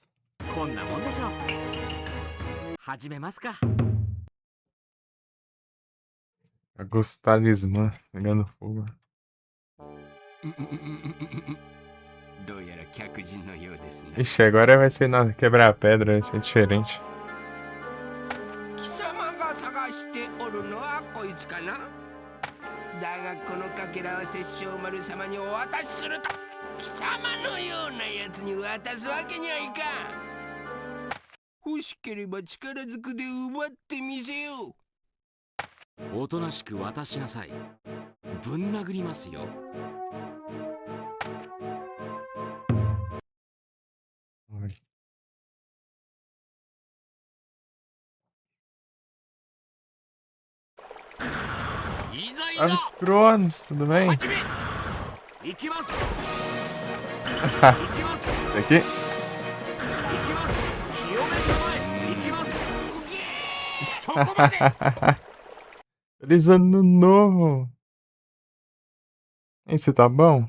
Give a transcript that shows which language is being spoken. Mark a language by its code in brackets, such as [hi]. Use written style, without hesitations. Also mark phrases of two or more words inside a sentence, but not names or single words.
[ja] こんなもんでしょう。始めますか。 [pt] Agosto Talismã pegando fogo. [ja] どうやら客人のようですな。 [pt] Ixi, agora vai ser na quebrar a pedra, vai ser diferente. [ja] 貴様が探しておるのはこいつかな。だがこのかけらは殺生丸様にお渡しすると。貴様のようなやつに渡すわけにはいかん。欲しければ力ずくで奪ってみせよう。おとなしく渡しなさい。ぶん殴りますよ。 [pt] Oi. [ja] いざい Ah, ざ [pt] Cronos, tudo bem? [ja] 始め。行きます。 [pt] Aqui? [ja] 行きます。清め様へ行きます。そこまで。 [pt] Feliz ano novo! E aí, você tá bom?